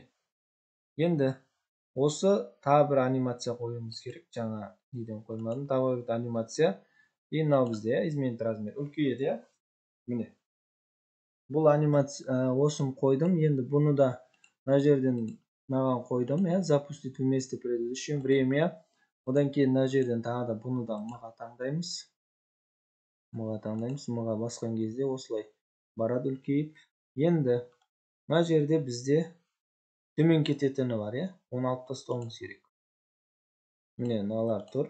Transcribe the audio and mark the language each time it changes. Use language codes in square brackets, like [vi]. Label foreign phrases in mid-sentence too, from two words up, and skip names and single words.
[kk] Енді осы тағы бір анимация қоюымыз керек. Жаңа неден қоймадым. [ru] Добавить анимация. И [kk] мынау бізде [ru] изменить размер. [kk] Үлкейеді. Міне. Бұл анимация осыны қойдым. Енді бұны да мына жерден мынаған қойдым. [ru] Запустить вместе предыдущее время. [kk] Одан кейін мына жерден тағы да бұны да мыға таңдаймыз. Мыға басқан кезде осылай барады үлкейіп. Енді мына жерде бізде төмен кететіні бар, оны алып тастауымыз керек. Міне, мыналар тұр.